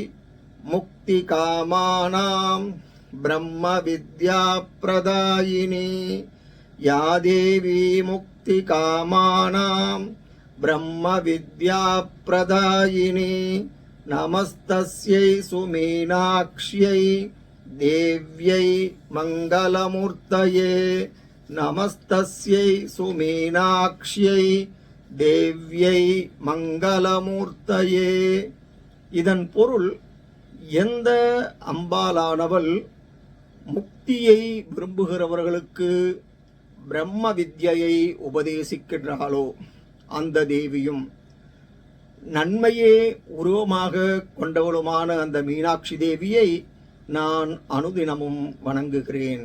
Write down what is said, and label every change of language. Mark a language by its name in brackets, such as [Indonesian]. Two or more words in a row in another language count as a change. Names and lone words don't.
[Sanskrit] मुक्तिकामानां ब्रह्म विद्या प्रदायिनी, या देवी मुक्ति कामानां ब्रह्म विद्या प्रदायिनी, नमस्तस्यै सुमीनाक्ष्यै, देव्यै मंगलमूर्तये, नमस्तस्यै सुमीनाक्ष्यै, देव्यै मंगलमूर्तये. [Tamil] இதன் பொருள், எந்த அம்பாலானவள் முக்தியை விரும்புகிறவர்களுக்கு பிரம்ம வித்யை உபதேசிக்கின்றாளோ அந்த தேவியும், நன்மையே உருவமாக கொண்டவளுமான அந்த மீனாட்சி தேவியை நான் அனுதினமும் வணங்குகிறேன்.